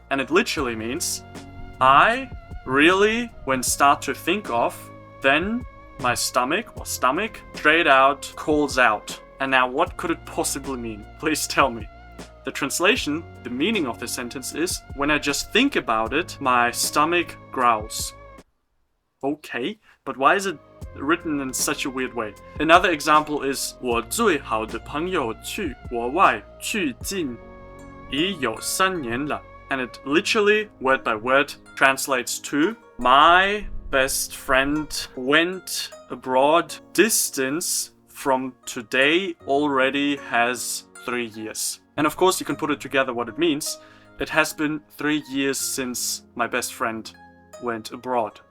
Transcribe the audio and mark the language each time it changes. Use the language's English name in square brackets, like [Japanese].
[English] And it literally means, I really, when start to think of, then my stomach straight out calls out. And now what could it possibly mean? Please tell me. The translation, the meaning of the sentence is, when I just think about it, my stomach growls. Okay, but why is it written in such a weird way? [Chinese] Another example is, 我最好的朋友去国外去近已有3年了. [English] And it literally, word by word, translates to, my best friend went abroad. Distance from today already has 3 years. And of course, you can put it together what it means. It has been 3 years since my best friend went abroad.